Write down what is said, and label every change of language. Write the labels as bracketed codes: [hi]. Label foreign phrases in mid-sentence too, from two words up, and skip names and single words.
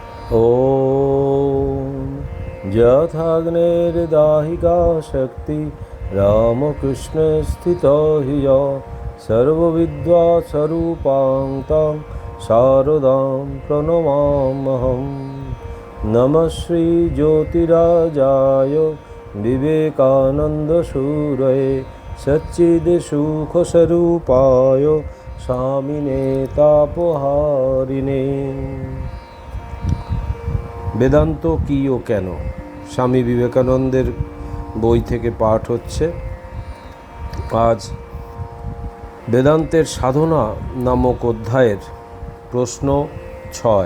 [sa] ॐ यथाग्नेर्दाहिका शक्ति रामकृष्ण स्थितो हि या सर्वविद्यास्वरूपां तां शारदां प्रणमाम्यहं। नमः श्रीज्योतिराजाय विवेकानन्दसूरये सच्चिदसुखस्वरूपाय स्वामिने तापहारिणे। [bn] বেদান্ত কী ও কেন, স্বামী বিবেকানন্দের বই থেকে পাঠ হচ্ছে। আজ বেদান্তের সাধনা নামক অধ্যায়ের প্রশ্ন 6।